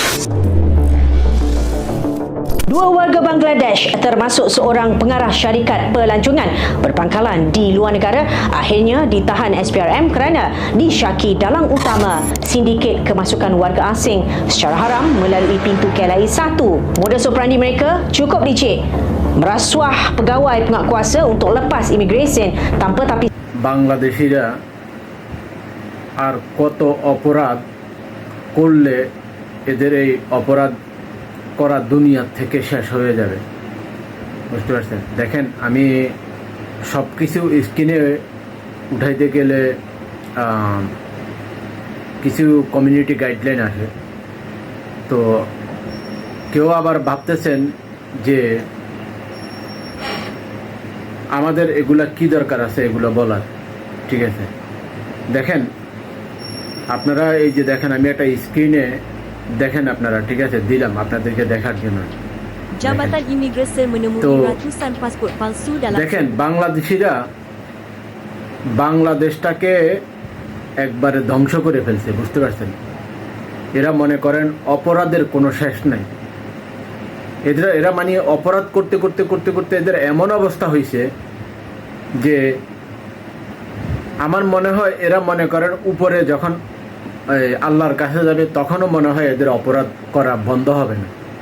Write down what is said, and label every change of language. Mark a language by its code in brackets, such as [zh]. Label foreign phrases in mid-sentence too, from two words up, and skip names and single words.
[ms] Dua warga Bangladesh termasuk seorang pengarah syarikat pelancongan berpangkalan di luar negara akhirnya ditahan SPRM kerana disyaki dalang utama sindiket kemasukan warga asing secara haram melalui pintu KLIA 1. Modus operandi mereka cukup licik, merasuah pegawai penguatkuasa untuk lepas imigresen tanpa tapi [bn] বাংলাদেশিরা আর কত অপরাধ করলে এদের এই অপরাধ করা দুনিয়া থেকে শেষ হয়ে যাবে, বুঝতে পারছেন? দেখেন, আমি সব কিছু স্ক্রিনে উঠাইতে গেলে কিছু [en] community guideline [bn] আসে। তো কেউ আবার ভাবতেছেন যে আমাদের এগুলা কি দরকার আছে এগুলো বলার, ঠিক আছে? দেখেন আপনারা, এই যে দেখেন আমি একটা স্ক্রিনে দেখেন আপনারা, ঠিক আছে, দিলাম আপনাদেরকে দেখার জন্য। [ms] Jabatan Imigresen menemui ratusan pasport palsu dalam [bn] দেখেন বাংলাদেশিরা বাংলাদেশটাকে একবারে ধ্বংস করে ফেলছে, বুঝতে পারছেন? এরা মনে করেন অপরাধের কোনো শেষ নাই। এরা মানে অপরাধ করতে করতে করতে করতে এদের এমন অবস্থা হয়েছে যে আমার মনে হয় এরা মনে করেন উপরে যখন আল্লাহর কাছে যাবে তখনও মনে হয় এদের অপরাধ করা বন্ধ হবে না।